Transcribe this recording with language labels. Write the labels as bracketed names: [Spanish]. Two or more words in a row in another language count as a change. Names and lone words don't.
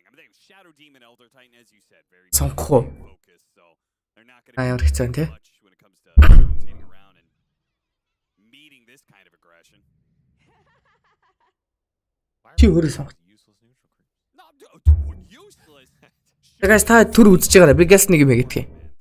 [English] I mean, they have Shadow Demon, Elder Titan, as you said, very focused, so they're not going to be much when it comes to rotating around and meeting this kind of aggression. Guys, [Mongolian] та түр үзэж байгаарай. Би гэлс нэг юм хийгдэх.